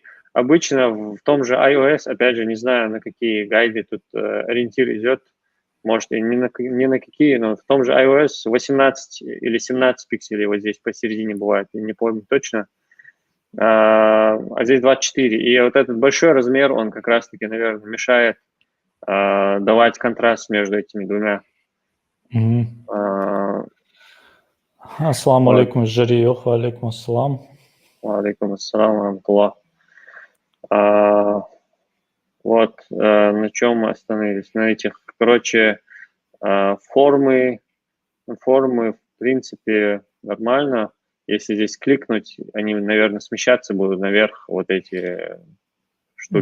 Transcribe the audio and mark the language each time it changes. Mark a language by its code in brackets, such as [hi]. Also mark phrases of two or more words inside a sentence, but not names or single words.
[ru] Обычно в том же iOS, опять же, не знаю, на какие гайды тут ориентир идет, может, и не на какие, но в том же iOS 18 или 17 пикселей вот здесь посередине бывает, я не помню точно. А здесь 24. И вот этот большой размер, он как раз-таки, наверное, мешает давать контраст между этими двумя. [ar] السلام عليكم, Жариёх, عليكم السلام. عليكم السلام، رحمة الله. [ru] Вот на чем мы остановились. На этих, короче, формы, в принципе, нормально. Если здесь кликнуть, они, наверное, смещаться будут наверх, вот эти штуки.